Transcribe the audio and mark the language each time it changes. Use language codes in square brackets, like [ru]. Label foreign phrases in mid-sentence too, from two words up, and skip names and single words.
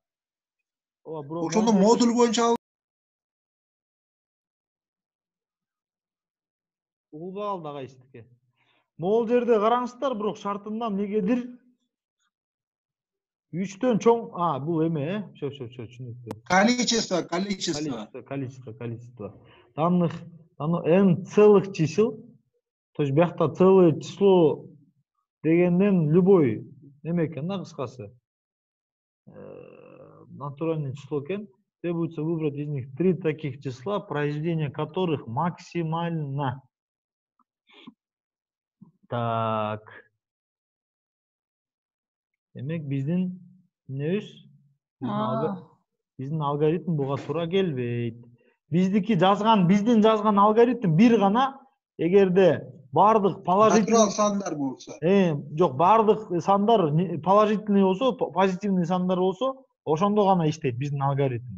[ky] Ошондо модуль боюнча угулбай калды агай сиздики. Могул жерде караңыздар, бирок шартында эмнегедир 3төн чоң, бул эме, түшүнүктүү. [ru] Количество. Данных n целых чисел, То есть биякта целое число [ky] дегенден любой неме экен да кыскасы. [ru] Натуральное число экен. Требуется выбрать из них 3 таких числа, произведение которых максимально. Так. [ky] Демек биздин эмнебиз? Биздин алгоритм буга туура келбейт. Биздин жазган алгоритм бир гана, эгерде бардык положительный Натурал сандар болса. жок, бардык сандар положительный болсо, позитивный сандар болсо, ошондо гана иштейт биздин алгоритм.